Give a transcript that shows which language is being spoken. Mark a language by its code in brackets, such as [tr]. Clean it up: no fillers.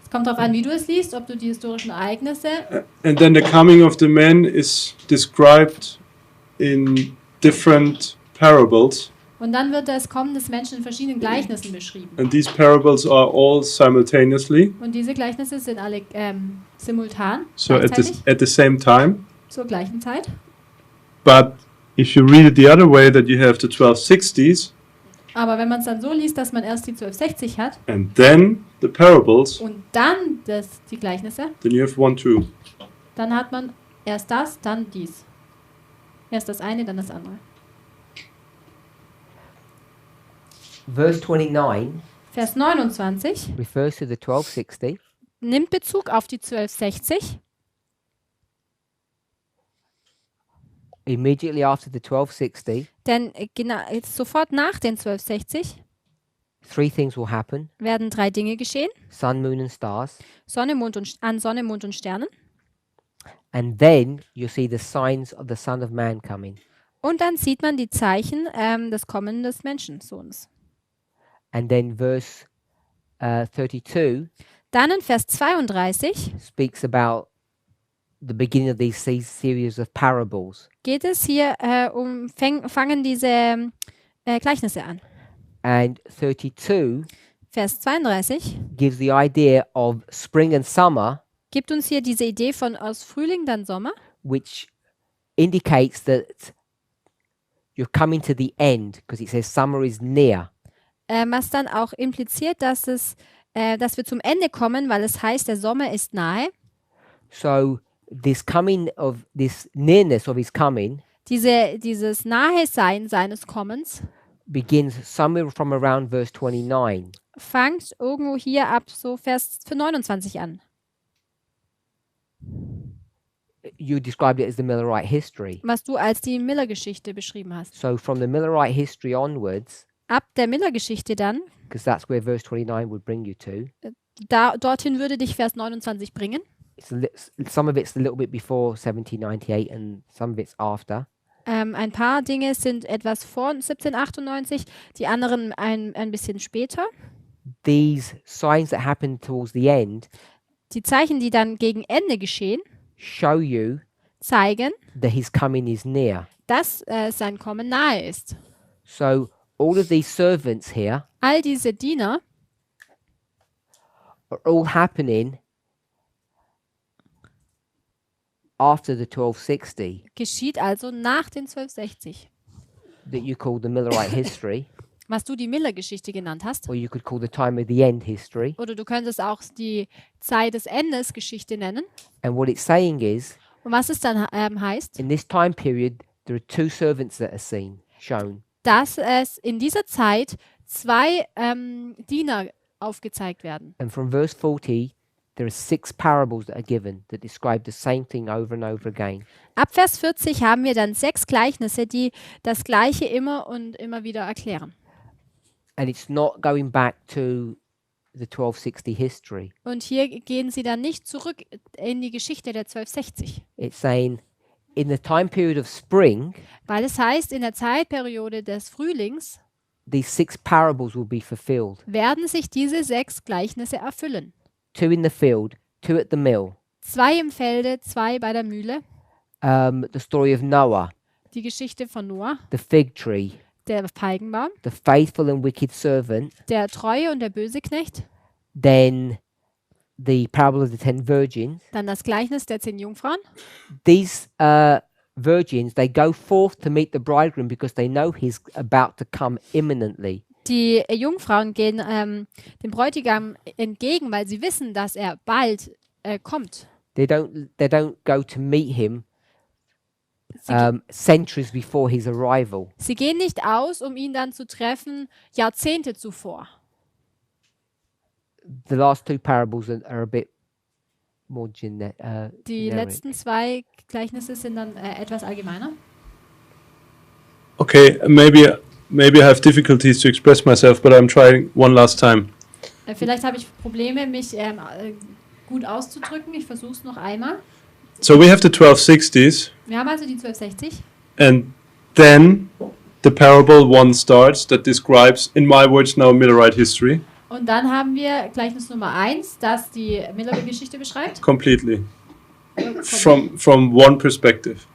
[de] Es kommt darauf an, wie du es liest, ob du die historischen Ereignisse [en] and then the coming of the man is described in different parables, [de] und dann wird das Kommen des Menschen in verschiedenen Gleichnissen beschrieben. [en] and these parables are all simultaneously, [de] Und diese Gleichnisse sind alle simultan, [en] so [de] gleichzeitig, [en] at the same time. [de] zur gleichen Zeit. [en] But if you read it the other way, that you have the 1260s, [de] Aber wenn man es dann so liest, dass man erst die 1260 hat [en] and then the parables, [de] und dann die Gleichnisse, [en] then you have 1, 2. [de] dann hat man erst das, dann dies. Erst das eine, dann das andere. [en] Verse 29 [de] Vers 29 [en] refers to the 1260. [de] nimmt Bezug auf die 1260. [en] Immediately after the 1260, [de] Denn jetzt sofort nach den 1260 [en] three things will happen: [de] werden 3 Dinge geschehen. [en] sun, moon, and stars. [de] Sonne, Mond und Sternen. [en] And then you see the signs of the Son of Man coming. [de] Und dann sieht man die Zeichen des Kommen des Menschensohns. [en] And then verse 32 [de] Dann in Vers 32 [en] speaks about the beginning of these series of parables. [de] geht es hier fangen diese Gleichnisse an. [en] And 32 [de] Vers 32 [en] gives the idea of spring and summer, [de] gibt uns hier diese Idee von aus Frühling, dann Sommer, [en] which indicates that you're coming to the end, because it says summer is near. [de] was dann auch impliziert, dass wir zum Ende kommen, weil es heißt, der Sommer ist nahe. [en] So this nearness of his coming [de] Dieses Nahe-Sein seines Kommens [en] begins somewhere from around verse 29. [de] fängt irgendwo hier ab so Vers 29 an. [en] you described it as the Millerite history. [de] was du als die Miller-Geschichte beschrieben hast. [en] So from the Millerite history onwards, [de] Ab der Miller-Geschichte dann, [en] because that's where verse 29 would bring you to. [de] dorthin würde dich Vers 29 bringen. [en] Some of it's a little bit before 1798 and some of it's after. [de] Ein paar Dinge sind etwas vor 1798, die anderen ein bisschen später. [en] These signs that happen towards the end [de] Die Zeichen, die dann gegen Ende geschehen, [en] show you [de] zeigen, [en] that his coming is near. [de] dass sein Kommen nahe ist. [en] So all of these servants here [de] All diese Diener [en] are all happening after the 1260 [de] geschieht also nach den 1260, [en] that you call the Millerite history, [de] was du die Miller-Geschichte genannt hast. [en] or you could call the time of the end history. [de] Oder du könntest auch die Zeit des Endes Geschichte nennen. [en] And what it's saying is, [de] Und was es dann heißt, [en] in this time period, there are two servants that are shown. [de] dass es in dieser Zeit zwei Diener aufgezeigt werden. [en] And from verse 40, there are 6 parables that are given that describe the same thing over and over again. [de] Ab Vers 40 haben wir dann 6 Gleichnisse, die das Gleiche immer und immer wieder erklären. [en] And it's not going back to the 1260 history. [de] Und hier gehen sie dann nicht zurück in die Geschichte der 1260. [en] It's saying, in the time period of spring, [de] Weil es heißt, in der Zeitperiode des Frühlings [en] these 6 parables will be fulfilled. [de] werden sich diese 6 Gleichnisse erfüllen. [en] 2 in the field, 2 at the mill. [de] 2 im Felde, 2 bei der Mühle. [en] The story of Noah, [de] Die Geschichte von Noah, [en] the fig tree, [de] der Feigenbaum, [en] the faithful and wicked servant, [de] der Treue und der böse Knecht. [en] then the parable of the 10 virgins. [de] Dann das Gleichnis der 10 Jungfrauen. [en] These virgins, they go forth to meet the bridegroom because they know he's about to come imminently. [de] Die Jungfrauen gehen dem Bräutigam entgegen, weil sie wissen, dass er bald kommt. [en] They don't go to meet him [de] Sie, [en] centuries before his arrival. [de] sie gehen nicht aus, um ihn dann zu treffen, Jahrzehnte zuvor. [en] The last 2 parables are a bit more [de] Die [en] generic. [de] letzten 2 Gleichnisse sind dann etwas allgemeiner. [en] Okay, maybe I have difficulties to express myself, but I'm trying one last time. [de] Vielleicht habe ich Probleme, mich gut auszudrücken. Ich versuche es noch einmal. [en] So we have the 1260s, [de] Wir haben also die 1260. [en] and then the parable 1 starts that describes, in my words now, Millerite history [de] Und dann haben wir Gleichnis Nummer 1, das die Miller-Geschichte beschreibt. [en] completely from one perspective.